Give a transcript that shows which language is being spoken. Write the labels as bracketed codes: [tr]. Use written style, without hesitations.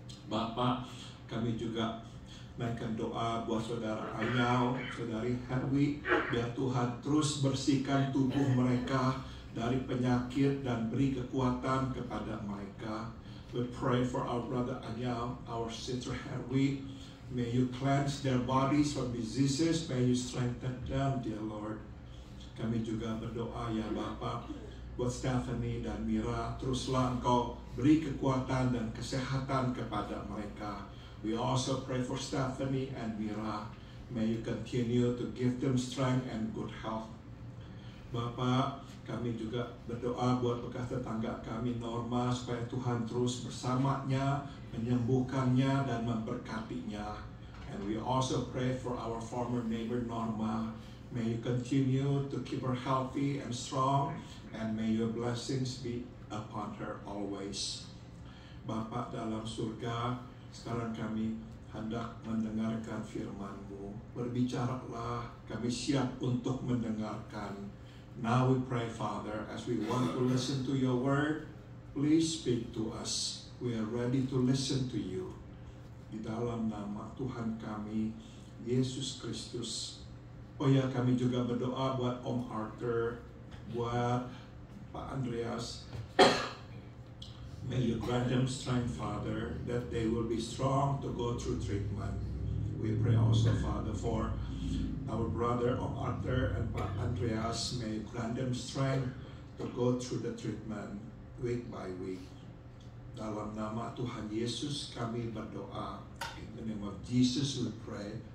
[id] Bapak, kami juga naikkan doa buat saudara Anyau, saudari Herwi, biar Tuhan terus bersihkan tubuh mereka dari penyakit dan beri kekuatan kepada mereka. [en] We pray for our brother Anyau, our sister Herwi. May you cleanse their bodies from diseases. May you strengthen them, dear Lord. [id] Kami juga berdoa ya Bapak buat Stephanie dan Mira. Teruslah Engkau beri kekuatan dan kesehatan kepada mereka. [en] We also pray for Stephanie and Mira. May you continue to give them strength and good health. [id] Bapak, kami juga berdoa buat bekas tetangga kami Norma, supaya Tuhan terus bersamanya, menyembuhkannya dan memberkatinya. [en] And we also pray for our former neighbor Norma. May you continue to keep her healthy and strong, and may your blessings be upon her always. [id] Bapak dalam surga, sekarang kami hendak mendengarkan firman-Mu. Berbicaralah, kami siap untuk mendengarkan. [en] Now we pray, Father, as we want to listen to your word, please speak to us. We are ready to listen to you. [id] Di dalam nama Tuhan kami, Yesus Kristus. Oh ya, kami juga berdoa buat Om Arthur, buat Pak Andreas. [en] May you grant them strength, Father, that they will be strong to go through treatment. We pray also, Father, for our brother Om Arthur and Pak Andreas. May you grant them strength to go through the treatment week by week. [id] Dalam nama Tuhan Yesus kami berdoa. [en] In the name of Jesus we pray.